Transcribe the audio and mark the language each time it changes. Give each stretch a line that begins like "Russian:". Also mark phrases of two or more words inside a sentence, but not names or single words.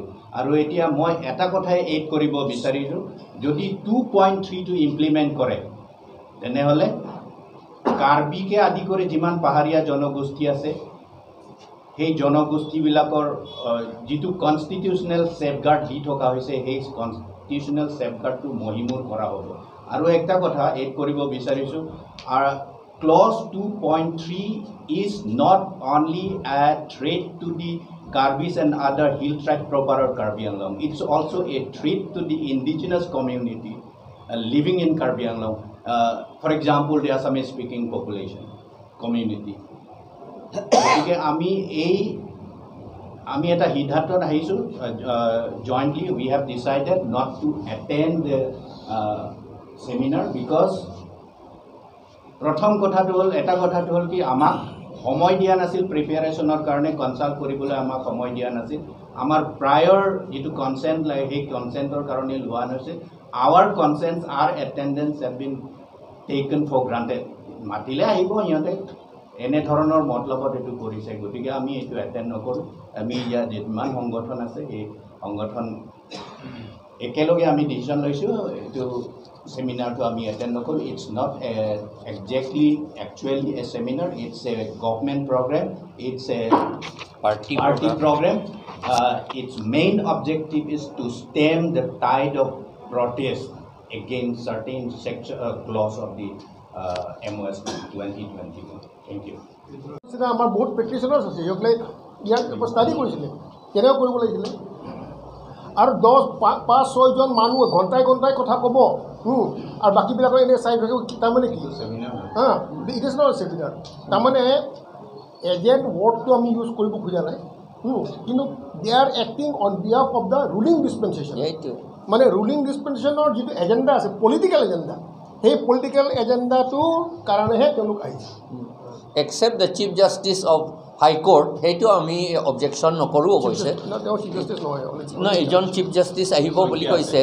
Assamese: আৰু এতিয়া মই এটা কথাই এড কৰিব বিচাৰিছোঁ, যদি 2.3 টো ইমপ্লিমেণ্ট কৰে তেনেহ'লে কাৰ্বিকে আদি কৰি যিমান পাহাৰীয়া জনগোষ্ঠী আছে সেই জনগোষ্ঠীবিলাকৰ যিটো
English: constitutional safeguard
Assamese: দি থকা হৈছে সেই কনষ্টিটিউচনেল সেফগাৰ্ডটো মহিমূৰ কৰা হ'ব। আৰু একটা কথা এড কৰিব বিচাৰিছোঁ,
English: ক্লজ 2.3 is not only a threat to the Karbis and other hill tribe proper of Karbi Anglong, it's also a threat to the indigenous community living in Karbi Anglong. For example, the Assamese speaking population community.
Assamese: গতিকে আমি এটা সিদ্ধান্তত আহিছোঁ,
English: jointly we have decided not to attend the seminar because
Assamese: প্ৰথম কথাটো হ'ল কি আমাক সময় দিয়া নাছিল, প্ৰিপেয়াৰেশ্যনৰ কাৰণে কনসাল্ট কৰিবলৈ আমাক সময় দিয়া নাছিল। আমাৰ প্ৰায়ৰ যিটো কনসেন্ট লাগে সেই কনসেন্টৰ কাৰণে লোৱা নাছিল।
English: our consents, our attendance have been taken for granted.
Assamese: মাতিলে আহিব সিহঁতে এনে ধৰণৰ মতলবত এইটো কৰিছে, গতিকে আমি এইটো এটেণ্ড নকৰোঁ। আমি ইয়াত যিমান সংগঠন আছে এই সংগঠন একেলগে আমি ডিচিশ্যন লৈছোঁ এইটো সেমিনাৰটো আমি এটেণ্ড নকৰোঁ।
English: it's not actually a seminar, it's a government program, it's a party program. Its main objective is to stem the tide of protest against certain clause of the MOS 2021. Thank you.
Assamese: আমাৰ বহুত প্ৰেক্টিশনাৰ্ছ আছে, সিহঁতে ইয়াক ষ্টাডি কৰিছিলে কেনেকৈ কৰিব লাগিছিলে, আৰু 5-6 জন মানুহ ঘণ্টাই কথা ক'ব আৰু বাকীবিলাকৰ এনেই চাই থাকিব। তাৰমানে কি হা,
English: it is not seminar.
Assamese: তাৰমানে এজেণ্ট ৱৰ্ডটো আমি ইউজ কৰিব খোজা নাই, কিন্তু
English: they are acting on behalf of the ruling dispensation.
Assamese: মানে
English: ruling dispensation
Assamese: যিটো এজেণ্ডা আছে,
English: political agenda,
Assamese: সেই পলিটিকেল এজেণ্ডাটোৰ কাৰণেহে তেওঁলোক আহিছে।
English: except the chief justice of high court,
Assamese: সেইটো আমি অবজেকশ্যন নকৰোঁ অৱশ্যে। নহয়, এজন
English: chief justice
Assamese: আহিব বুলি কৈছে।